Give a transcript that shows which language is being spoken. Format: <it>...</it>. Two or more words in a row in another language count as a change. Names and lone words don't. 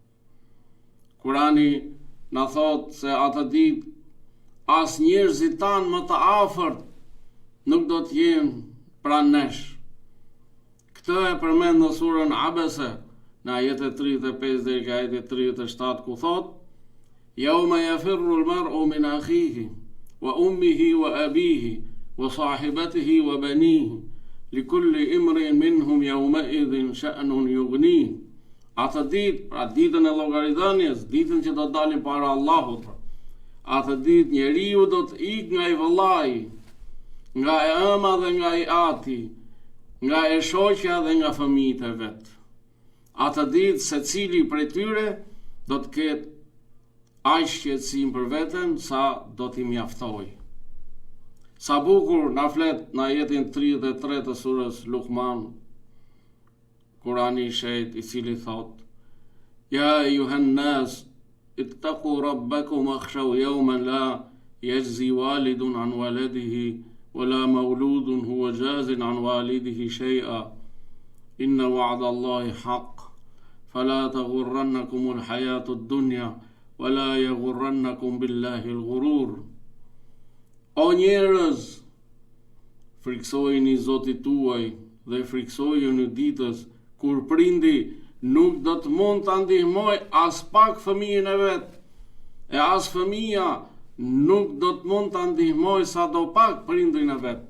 <sq>Kurani na thot se atë ditë as njerëzit tanë më të afërt nuk do të jenë pranë nesh. Këtë e përmend në surën Abese, në ajetet 35 deri te ajeti 37, ku thot:</sq> <ar>"يوم يفر المرء من أخيه وأمه وأبيه وصاحبته وبنيه لكل امرئ منهم يومئذ شأن يغني."</ar> <sq>Atë ditë, pra ditën e llogaridhënies, ditën që do të dalim para Allahut, atë ditë njeriu do të ikë nga i vëllai, nga e ëma dhe nga i ati, nga e shoqja dhe nga fëmijët e vet. Atë ditë secili prej tyre do të ketë aq shqetësim për veten sa do t'i mjaftojë. Sa bukur na flet në ajetin 33 të surës Luqman, Kurani i shejt, i cili thot:</sq> <ar>"يا أيها الناس اتقوا ربكم واخشوا يوما لا يجزي والد عن ولده ولا مولود هو جاز عن والده شيئا إن وعد الله حق فلا تغرنكم الحياة الدنيا ولا يغرنكم بالله الغرور."</ar> <sq>O njerëz, friksojini Zotit tuaj dhe friksojeni ditës kur prindi nuk do të mund të ndihmoj as pak fëmijën e vet, e as fëmija nuk do të mund të ndihmoj sa do pak prindrin e vet.</sq>